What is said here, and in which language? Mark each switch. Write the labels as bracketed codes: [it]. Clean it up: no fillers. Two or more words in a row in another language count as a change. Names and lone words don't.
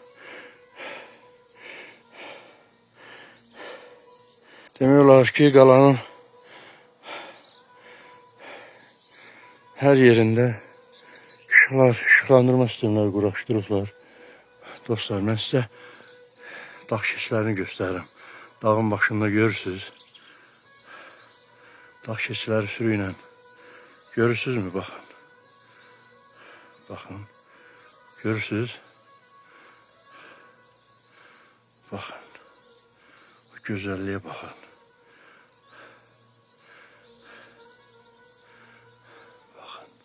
[az] Demək olar ki, qalanın hər yerində işıqlandırma sistemləri quraşdırıblar. Dostlar, mən sizə dağ keçilərini göstərirəm. Dağın başında görürsünüz. Dağ keçiləri sürüylə. Görürsünüz mü? Bakın. Bakın. Görürsünüz. [tr] Bakın. Bu güzelliğe bakın. Bakın.